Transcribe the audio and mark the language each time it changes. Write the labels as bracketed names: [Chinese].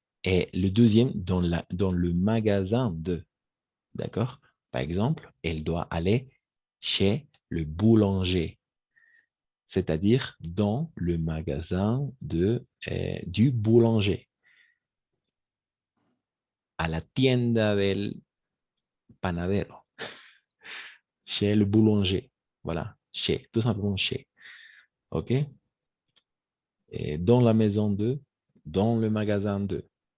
[French] Et le deuxième, dans le magasin de. D'accord? Par exemple, elle doit aller chez le boulanger, c'est-à-dire dans le magasin du boulanger. [Spanish] A la tienda del panadero. [French] Chez le boulanger. Voilà. Chez, tout simplement chez. OK? Et dans la maison de, dans le magasin de.